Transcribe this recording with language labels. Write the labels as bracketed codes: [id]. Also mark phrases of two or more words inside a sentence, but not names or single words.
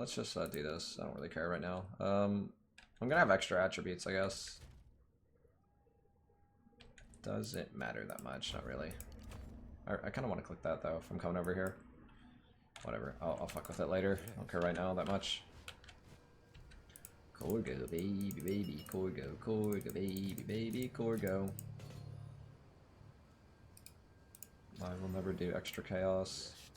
[en] Let's just do this. I don't really care right now. I'm gonna have extra attributes, I guess. Does it matter that much? Not really. I kind of want to click that though if I'm coming over here. Whatever. I'll fuck with it later. I don't care right now that much. Corgo, baby, baby, Corgo, Corgo, baby, baby, Corgo. I will never do extra chaos.